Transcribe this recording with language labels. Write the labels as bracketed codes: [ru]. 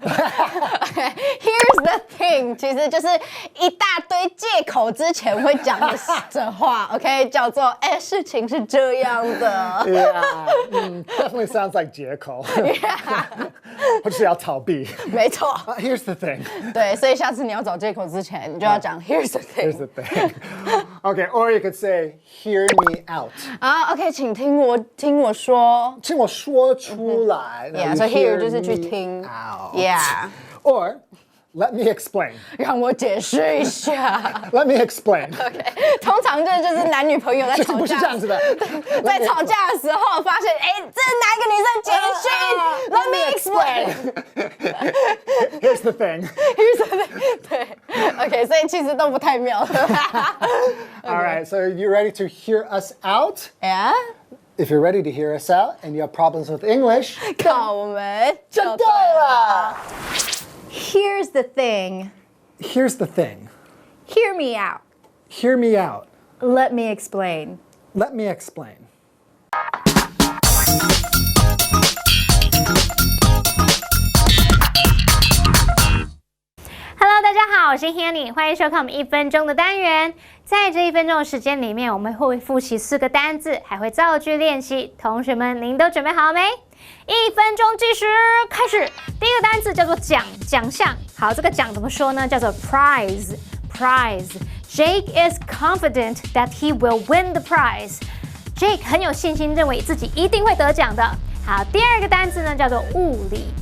[en] Here's the thing， [zh] 其实就是一大堆借口之前会讲的话 ，OK， 叫做事情是这样的。 [en] Yeah, definitely sounds like [zh] 借口。 Yeah，或者是要逃避。没错。 [en] Here's the thing。 [zh] 对，所以下次你要找借口之前，你就要讲 [en] Here's the thing。 Here's the thing. Okay, or you could say hear me out. [zh] OK， 请听我说。听我说出来。 Yeah， 所以 hear 就是去听。 Yeah。 [en] Or let me explain. [zh] 让我解释一下。 [en] Let me explain. [zh] OK， 通常就是男女朋友在吵架，不是这样子的。在吵架的时候发现，这是哪一个女生简讯 ？ [en] Let me explain. Here's the thing. Here's the thing. [zh] 对 ，OK， 所以其实都不太妙。 [en] All right, so you ready to hear us out? Yeah. If you're ready to hear us out and you have problems with English, [zh] 靠我们就对了。 [en] Here's the thing. Here's the thing. Hear me out. Hear me out. Let me explain. Let me explain. [zh] Hello， 大家好，我是 Hanny， 欢迎收看我们1分钟的单元。在这1分钟的时间里面，我们会复习4个单字，还会造句练习。同学们，您都准备好没？1分钟计时开始。第一个单字叫做奖项。好，这个奖怎么说呢？叫做 prize。 [en] Jake is confident that he will win the prize. [zh] Jake 很有信心，认为自己一定会得奖的。好，第二个单字呢叫做物理。